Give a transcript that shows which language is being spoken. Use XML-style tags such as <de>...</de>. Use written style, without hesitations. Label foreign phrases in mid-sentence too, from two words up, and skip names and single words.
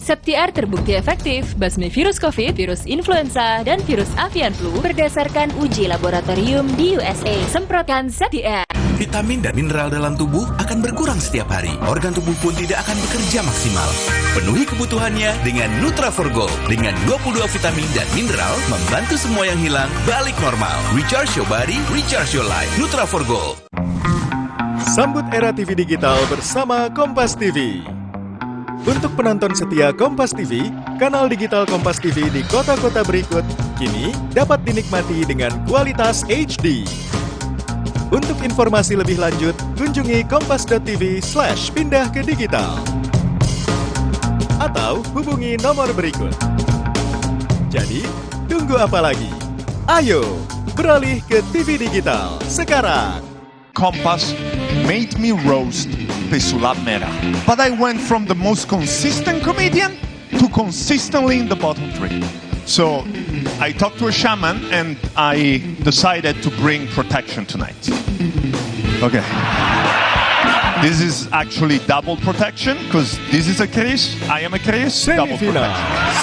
<id>SeptiAir terbukti efektif basmi virus COVID, virus influenza, dan virus</id> <en>avian flu</en> <id>berdasarkan uji laboratorium di USA. Semprotkan SeptiAir. Vitamin dan mineral dalam tubuh akan berkurang setiap hari. Organ tubuh pun tidak akan bekerja maksimal. Penuhi kebutuhannya dengan Nutra4Gold. Dengan 22 vitamin dan mineral, membantu semua yang hilang balik normal.</id> <en>Recharge your body, recharge your life. Nutra4Gold.</en> <id>Sambut era TV digital bersama Kompas TV. Untuk penonton setia Kompas TV, kanal digital Kompas TV di kota-kota berikut kini dapat dinikmati dengan kualitas HD. Untuk informasi lebih lanjut, kunjungi kompas.tv/pindah ke digital. Atau hubungi nomor berikut. Jadi, tunggu apa lagi? Ayo, beralih ke TV digital sekarang.</id> <en>Kompas made me roast pesulap merah. But I went from the most consistent comedian to consistently in the bottom 3. So I talked to a shaman and I decided to bring protection tonight. Okay. This is actually double protection because this is a case, I am a case, double Semifinal protection.</en>